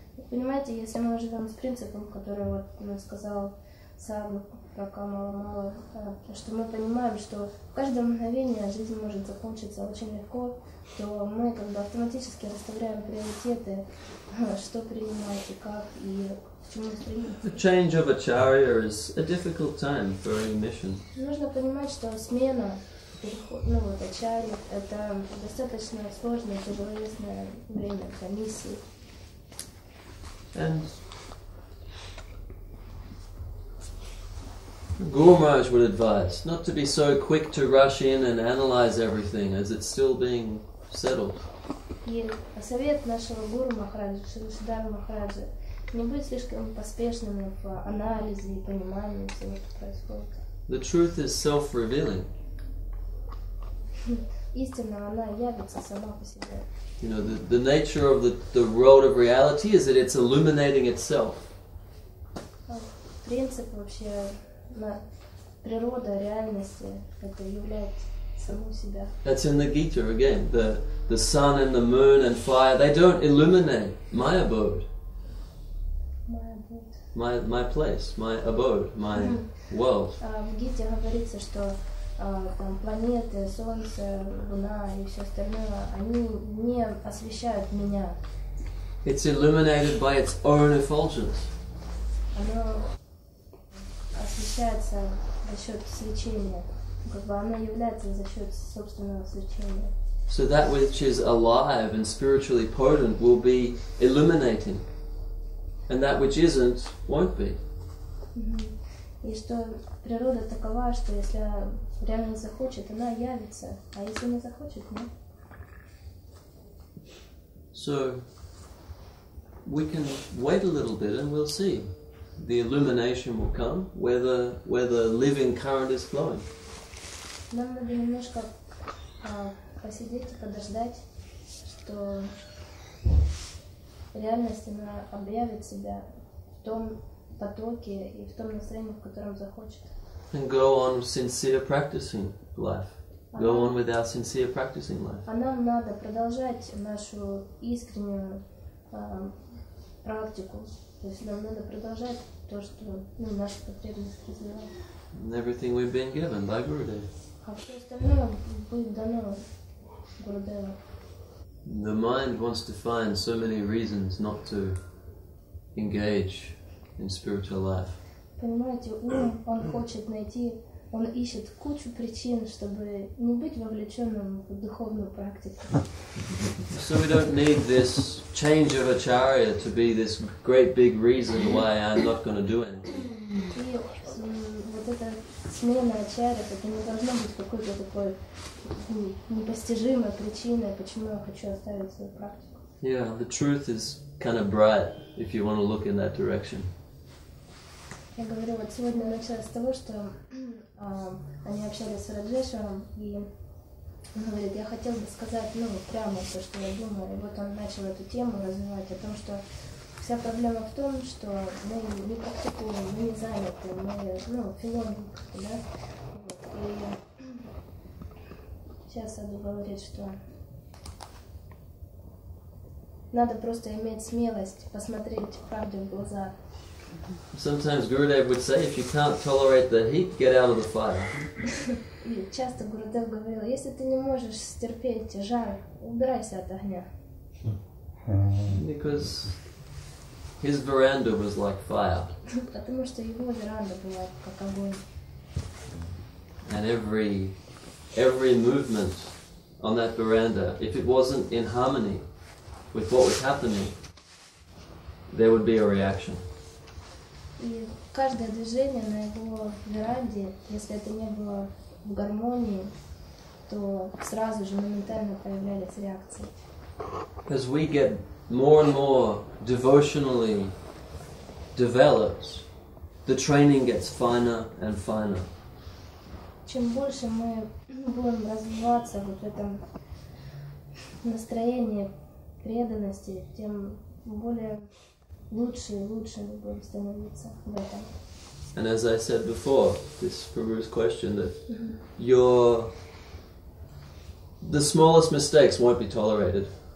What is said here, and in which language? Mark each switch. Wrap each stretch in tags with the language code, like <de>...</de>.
<ru>Понимаете, если мы живем с принципом, который вот сказал Садху про Камала, что мы понимаем, что в каждое мгновение жизнь может закончиться очень легко, то мы как бы автоматически расставляем приоритеты, что принимать и как, и к чему стремиться.</ru> <en>The change of acharya is a difficult time for any mission.</en> <ru>Нужно понимать, что смена переход, ну вот ачарьи, это достаточно сложное, тяжеловесное время для миссии.</ru> <en>And Guru Maharaj would advise not to be so quick to rush in and analyze everything as it's still being settled.</en> <ru>И совет нашего Гуру Махараджа, Шридхара Махараджа, не быть слишком поспешными в анализе и понимании всего, что происходит.</ru> <en>The truth is self-revealing.</en> <ru>Истина, она явится сама по себе.</ru> <en>You know, the nature of the world of reality is that it's illuminating itself.</en> <ru>Принцип вообще, природа реальности, это является саму себя.</ru> <en>That's in the Gita again. The sun and the moon and fire, they don't illuminate my abode. My place, my abode, my world.</en> <ru>В Гите говорится, что там планеты, Солнце, Луна и все остальное, они не освещают меня.</ru> <en>It's illuminated by its own effulgence.</en> <ru>Оно освещается за счет свечения. Как бы оно является за счет собственного свечения.</ru> <en>So that which is alive and spiritually potent will be illuminating. And that which isn't, won't be.</en> <ru>И что природа такова, что если реальность захочет, она явится, а если не захочет, нет.</ru> <en>So we can wait a little bit and we'll see. The illumination will come where the living current is flowing.</en> <ru>Нам надо немножко посидеть и подождать, что реальность она объявит себя в том потоке и в том настроении, в котором захочет.</ru> <en>And go on sincere practicing life. Go on with our sincere practicing life.</en> <ru>А нам надо продолжать нашу искреннюю практику. То есть нам надо продолжать то, что наши потребности развивать.</ru> <en>And everything we've been given by Gurudev.</en> <ru>А все остальное будет дано Гурудеву.</ru> <en>The mind wants to find so many reasons not to engage in spiritual life.</en> <ru>Понимаете, ум, он хочет найти, он ищет кучу причин, чтобы не быть вовлеченным в духовную практику.</ru> <en>So we don't need this change of acharya to be this great big reason why I'm not going to do anything.</en> <ru>И вот эта смена ачарьев, это не должно быть какой-то такой непостижимой причиной, почему я хочу оставить свою практику.</ru> <en>Yeah, the truth is kind of bright if you want to look in that direction.</en> <ru>Я говорю, вот сегодня началось с того, что они общались с Раджешем, и он говорит, я хотел бы сказать, прямо то, что я думаю. И вот он начал эту тему развивать, о том, что вся проблема в том, что мы не практикуем, мы не заняты, мы филологи, да? Вот. И сейчас Садху говорит, что надо просто иметь смелость посмотреть правде в глаза.</ru> <en>Sometimes Gurudev would say, if you can't tolerate the heat, get out of the fire.</en> <ru>И часто Гурудев говорил, если ты не можешь стерпеть жар, убирайся от огня.</ru> <en>Because his veranda was like fire.</en> <ru>Потому что его веранда была как огонь.</ru> <en>And every movement on that veranda, if it wasn't in harmony with what was happening, there would be a reaction.</en> <ru>И каждое движение на его веранде, если это не было в гармонии, то сразу же моментально появлялись реакции.</ru> <en>As we get more and more devotionally developed, the training gets finer and finer.</en> <ru>Чем больше мы будем развиваться вот в этом настроении преданности, тем более лучше и лучше мы будем становиться в этом.</ru> <en>And as I said before, this Prabhu's question, that the smallest mistakes won't be tolerated.</en>